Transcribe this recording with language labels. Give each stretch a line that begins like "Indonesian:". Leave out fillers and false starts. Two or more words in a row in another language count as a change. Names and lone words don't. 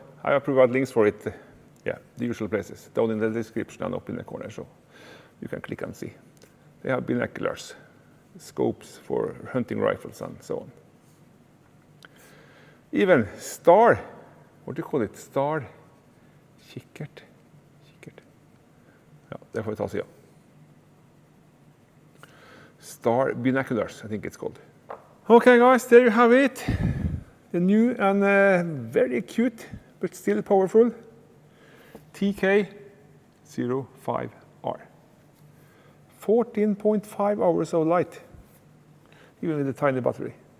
English: I have provided links for it, yeah, the usual places, down in the description and up in the corner, so you can click and see. They have binoculars, scopes for hunting rifles and so on. Even star, what do you call it? Star,
Norwegian: kikkert. Ja, det får vi ta og si, ja.
English: Star binoculars, I think it's called. Okay guys, there you have it. The new and very cute, but still powerful TK05R. 14.5 hours of light, even with a tiny battery.